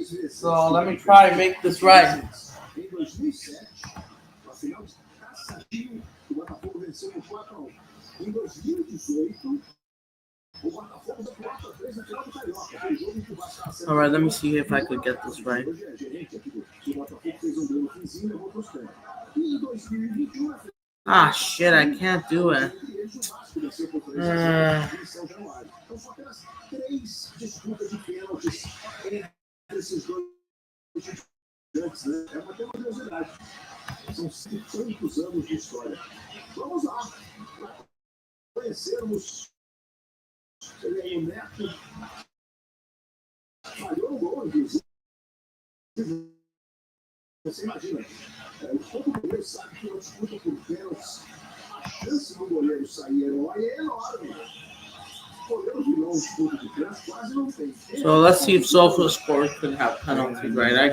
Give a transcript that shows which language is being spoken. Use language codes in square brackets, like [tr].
[en] So let me try to make this right. [pt] Em 2007, a final de Taça Rio, o Botafogo venceu por 4-1. Em 2018, o Botafogo deu 4-3 na final do Carioca. Foi o jogo em que o Vasco. [en] All right, let me see if I could get this right. [pt] Hoje é gerente aqui do Botafogo, fez um gol no finzinho e levou para os pênaltis. E em 2021, [en] Ah, shit, I can't do it. [pt] Então são apenas 3 disputas de pênaltis entre esses dois gigantes, né? É uma curiosidade. São 500 anos de história. Vamos lá. Conhecermos o Neto. Falhou no gol, inclusive. Você imagina, todo goleiro sabe que uma disputa por pênaltis, a chance do goleiro sair herói é enorme. Goleiro vilão disputa de pênaltis quase não tem. [en] So let's see if SofaScore could have penalties right.